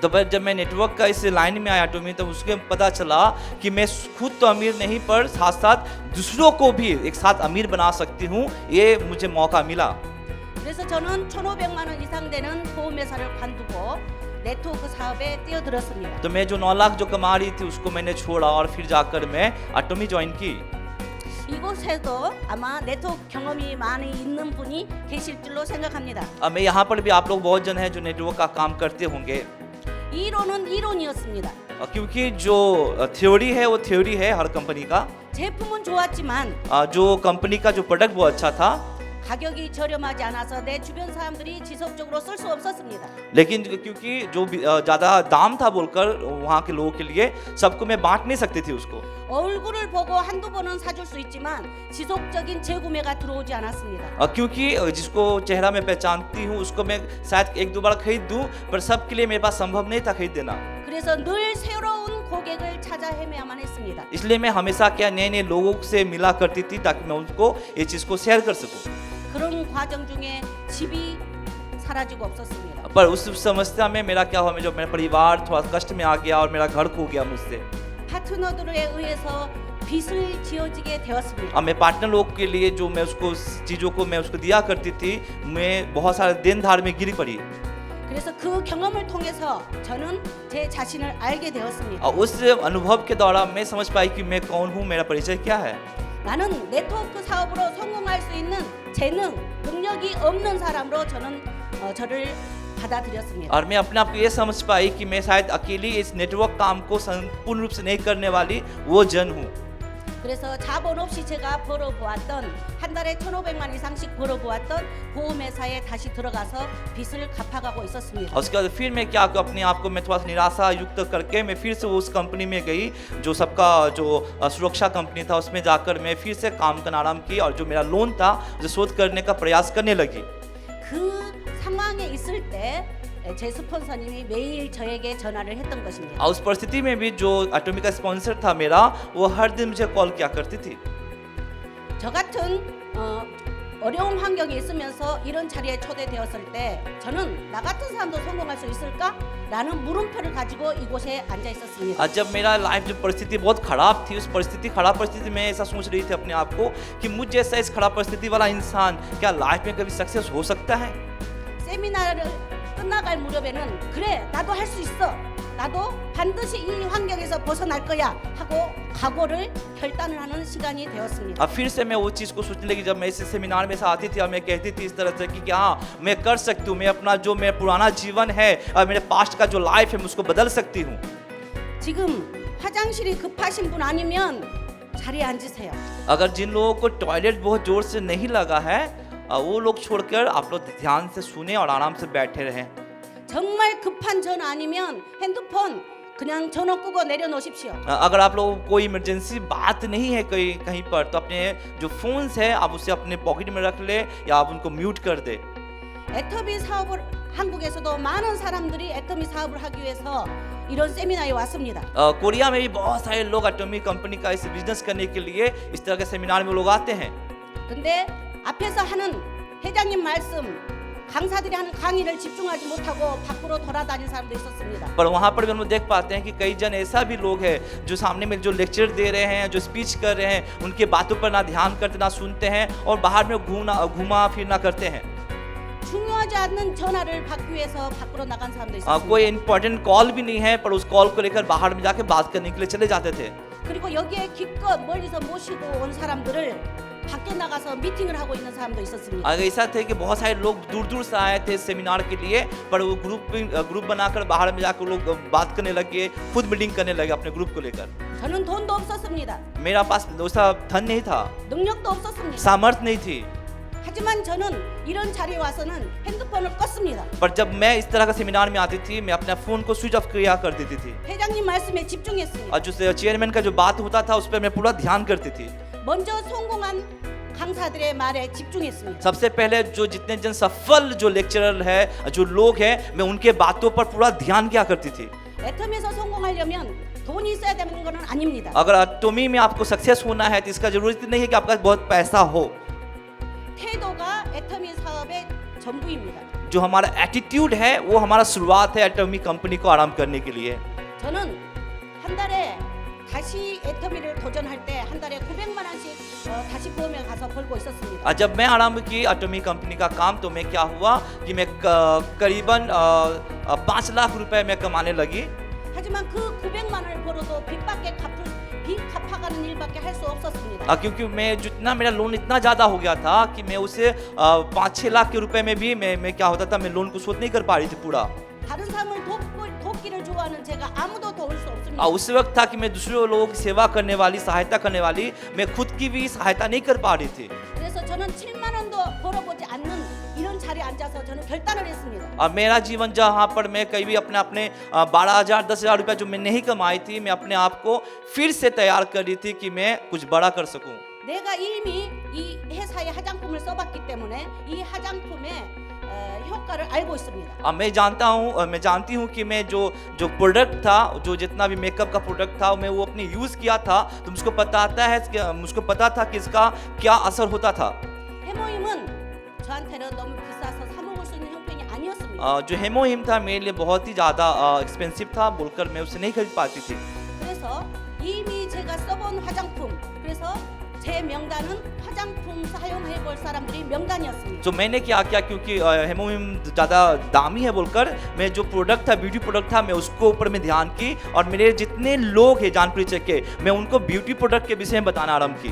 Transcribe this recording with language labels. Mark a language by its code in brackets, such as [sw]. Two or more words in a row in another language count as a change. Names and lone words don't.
[hi] तो जब मैं नेटवर्क का इस लाइन में आया एटॉमी, तो उसके पता चला कि मैं खुद तो अमीर नहीं पर साथ साथ दूसरों को भी एक साथ अमीर बना सकती हूँ, ये मुझे मौका मिला। [ko] 그래서 저는 1,500만 원 이상 되는 보험회사를 관두고 네트워크 사업에 뛰어들었습니다. [hi] तो मैं जो 9 लाख जो कमा रही थी उसको मैंने छोड़ा और फिर जाकर मैं एटॉमी ज्वाइन की। [ko] 이곳에도 아마 네트워크 경험이 많이 있는 분이 계실 줄로 생각합니다. [hi] मैं यहाँ पर भी आप लोग बहुत जन हैं जो नेटवर्क का काम करते होंगे। [ko] 이론은 이론이었습니다. [hi] क्योंकि जो थ्योरी है वो थ्योरी है हर कंपनी का। [ko] 제품은 좋았지만 [hi] जो कंपनी का जो प्रोडक्ट वो अच्छा था, [ko] 가격이 저렴하지 않아서 내 주변 사람들이 지속적으로 쓸 수 없었습니다. [hi] लेकिन क्योंकि जो ज़्यादा दाम था बोलकर वहाँ के लोगों के लिए सबको मैं बांट नहीं सकती थी उसको। [ko] 얼굴을 보고 한두 번은 사줄 수 있지만 지속적인 재구매가 들어오지 않았습니다. [hi] क्योंकि जिसको चेहरा मैं पहचानती हूँ उसको मैं शायद एक दो बार खरीद दूँ, पर सबके लिए मेरे पास संभव नहीं था खरीद देना। [ko] 그래서 늘 새로운 고객을 찾아 헤매야만 했습니다. [hi] इसलिए मैं हमेशा क्या नए नए लोगों से मिला करती थी ताकि मैं उनको ये चीज़ को शेयर कर सकूँ। [ko] 그런 과정 중에 집이 사라지고 없었습니다. [hi] पर उस समस्या में मेरा क्या हुआ, मैं जो मेरा परिवार थोड़ा कष्ट में आ गया और मेरा घर खो गया मुझसे। [ko] 파트너들에 의해서 빚을 지어지게 되었습니다. [hi] अब मैं पार्टनर लोग के लिए जो मैं उसको चीज़ों को मैं उसको दिया करती थी, मैं बहुत सारे देन धार में गिरी पड़ी। [ko] 그래서 그 경험을 통해서 저는 제 자신을 알게 되었습니다. [hi] और उस अनुभव के दौरान मैं समझ पाई कि मैं कौन हूँ, मेरा परिचय क्या है। [ko] 나는 네트워크 사업으로 성공할 수 있는 재능, 능력이 없는 사람으로 저는 저를 받아들였습니다. [hi] और मैं अपने आप को ये समझ पाई कि मैं शायद अकेली इस नेटवर्क काम को संपूर्ण रूप से नहीं करने वाली वो जन हूँ। [ko] 그래서 자본 없이 제가 벌어보았던 한 달에 1,500만 이상씩 벌어보았던 보험회사에 다시 들어가서 빚을 갚아가고 있었습니다. [hi] और उसके बाद फिर मैं क्या अपने आप को मैं थोड़ा सा निराशा युक्त करके मैं फिर से उस कंपनी में गई जो सबका जो सुरक्षा कंपनी था, उसमें जाकर मैं फिर से काम करना आरम्भ की और जो मेरा लोन था उसे शोध करने का प्रयास करने लगी। [ko] 그 상황에 있을 때 제 스폰서님이 매일 저에게 전화를 했던 것입니다. [hi] और उस परिस्थिति में भी जो एटॉमिक का स्पॉन्सर था मेरा, वो हर दिन मुझे कॉल किया करती थी। [ko] 저 같은 어려운 환경에 있으면서 이런 자리에 초대되었을 때 저는 나 같은 사람도 성공할 수 있을까? 라는 물음표를 가지고 이곳에 앉아 있었습니다. [hi] जब मेरा लाइफ जो परिस्थिति बहुत खराब थी, उस खराब परिस्थिति में ऐसा सोच रही थी अपने आप को कि मुझ जैसा इस खराब परिस्थिति वाला इंसान क्या लाइफ में कभी सक्सेस हो सकता है। [ko] 세미나를 끝나갈 무렵에는 그래 나도 할 수 있어, 나도 반드시 이 환경에서 벗어날 거야 하고 각오를 결단을 하는 시간이 되었습니다. [hi] अब फिर से मैं वो चीज़ को सोचने लगी जब मैं इस सेमिनार में से आती थी और मैं कहती थी इस तरह से कि हाँ मैं कर सकती हूँ, मैं अपना जो मेरा पुराना जीवन है और मेरे पास्ट का जो लाइफ है मैं उसको बदल सकती हूँ। [ko] 지금 화장실이 급하신 분 아니면 자리에 앉으세요. [hi] अगर जिन लोगों को टॉयलेट बहुत जोर से नहीं लगा है, वो लोग छोड़कर आप लोग ध्यान से सुने और आराम से बैठे रहें। [ko] 정말 급한 전화 아니면 핸드폰 그냥 전화 끄고 내려놓으십시오. [hi] अगर आप लोगों को कोई इमरजेंसी बात नहीं है कहीं पर, तो अपने जो फोन्स है आप उसे अपने पॉकेट में रख ले या आप उनको म्यूट कर दे। [ko] 애터미 사업을 한국에서도 많은 사람들이 애터미 사업을 하기 위해서 이런 세미나에 왔습니다. [hi] कोरिया में भी बहुत सारे लोग एटॉमिक कंपनी का इस बिजनेस करने के लिए इस तरह के सेमिनार में लोग आते हैं। [ko] 근데 앞에서 하는 회장님 말씀, 강사들이 하는 강의를 집중하지 못하고 밖으로 돌아다니는 사람도 있었습니다. [hi] पर वहाँ पर भी हम लोग देख पाते हैं कि कई जन ऐसा भी लोग हैं जो सामने में जो लेक्चर दे रहे हैं, जो स्पीच कर रहे हैं, उनके बातों पर ना ध्यान करते ना सुनते हैं और बाहर में घूमा फिरना करते हैं। [ko] 중요하지 않는 전화를 받기 위해서 밖으로 나간 사람도 있었습니다. [hi] कोई इम्पोर्टेंट कॉल भी नहीं है, पर उस कॉल को लेकर बाहर में जाके बात करने के लिए चले जाते थे। [ko] 그리고 여기에 기껏 멀리서 모시고 온 사람들을 밖에 나가서 미팅을 하고 있는 사람도 있었습니다. [hi] ऐसा थे कि बहुत सारे लोग दूर दूर से आए थे सेमिनार के लिए, पर वो ग्रुप बनाकर बाहर में जाकर लोग बात करने लगे, खुद मीटिंग करने लगे अपने ग्रुप को लेकर। [ko] 저는 돈도 없었습니다. [hi] मेरा पास वैसा धन नहीं था, [ko] 능력도 없었습니다. [hi] सामर्थ्य नहीं थी। [ko] 하지만 저는 이런 자리에 와서는 핸드폰을 껐습니다. [hi] पर जब मैं इस तरह का सेमिनार में आती थी, मैं अपने फ़ोन को [en] switch off [hi] किया कर देती थी [ko] 회장님 말씀에 집중했습니다. [hi] और जो चेयरमैन का जो बात होता था उस पर मैं पूरा ध्यान करती थी। [ko] 먼저 성공한 강사들의 말에 집중했습니다. [hi] सबसे पहले जो जितने जन सफल जो लेक्चरर है, जो लोग हैं, मैं उनके बातों पर पूरा ध्यान किया करती थी। [ko] 애텀에서 성공하려면 돈이 있어야 되는 건 아닙니다. [hi] अगर एटॉमी में आपको सक्सेस होना है तो इसका जरूरत नहीं है कि आपका बहुत पैसा हो। [ko] 태도가 애터미 사업의 전부입니다. [hi] जो हमारा एटीट्यूड है वो हमारा शुरुआत है एटॉमी कंपनी को आराम करने के लिए। [ko] 저는 한 달에 다시 애터미를 도전할 때 한 달에 900만 원씩 다시 보험에 가서 벌고 있었습니다. [hi] जब मैं आरंभ की एटॉमी कंपनी का काम, तो मैं क्या हुआ कि मैं करीबन 5 लाख रुपए मैं कमाने लगी। [ko] 하지만 그 900만 원을 벌어도 빚 갚아가는 일밖에 할 수 없었습니다. [hi] क्योंकि मैं जितना मेरा लोन इतना ज़्यादा हो गया था कि मैं उसे 5-6 लाख के रुपए में भी मैं क्या होता था, मैं लोन को शोध नहीं कर पा रही थी पूरा। [ko] 다른 사람을 돕고 돕기를 좋아하는 제가 아무도 도울 수 없습니다. [hi] उस वक्त था कि मैं दूसरे लोगों की सेवा करने वाली, सहायता करने वाली, मैं खुद की भी सहायता नहीं कर पा रही थी। [ko] 그래서 저는 7만 원도 벌어보지 않는 이런 자리에 앉아서 저는 결단을 했습니다. [hi] और मेरा जीवन जहाँ पर मैं कहीं भी अपने 12,000 10,000 रुपया जो मैं नहीं कमाई थी, मैं अपने आप को फिर से तैयार कर रही थी कि मैं कुछ बड़ा कर सकूं। [ko] 내가 이미 이 회사의 화장품을 써봤기 때문에 이 화장품의 효과를 알고 있습니다. [hi] अब मैं जानती हूँ कि मैं जो प्रोडक्ट था, जो जितना भी मेकअप का प्रोडक्ट था, मैं वो अपने यूज़ किया था, तो मुझको पता था कि इसका क्या असर होता था। [ko] 해모임은 저한테는 너무 비싸서 사 먹을 수 있는 형편이 아니었습니다. [hi] जो हेमोहिम था मेरे लिए बहुत ही ज़्यादा एक्सपेंसिव था, बोलकर मैं उसे नहीं खरीद पाती थी। [ko] 그래서 이미 제가 써본 화장품, 그래서 제 명단은 화장품 사용해 볼 사람들이 명단이었습니다. [hi] तो मैंने क्या किया, क्योंकि हेमोहिम ज़्यादा दामी है बोलकर मैं जो प्रोडक्ट था, [en] beauty product [hi] था, मैं उसको ऊपर में ध्यान की और मेरे जितने लोग हैं जान परिचय के, मैं उनको [en] beauty product [hi] के विषय में बताना आरंभ की।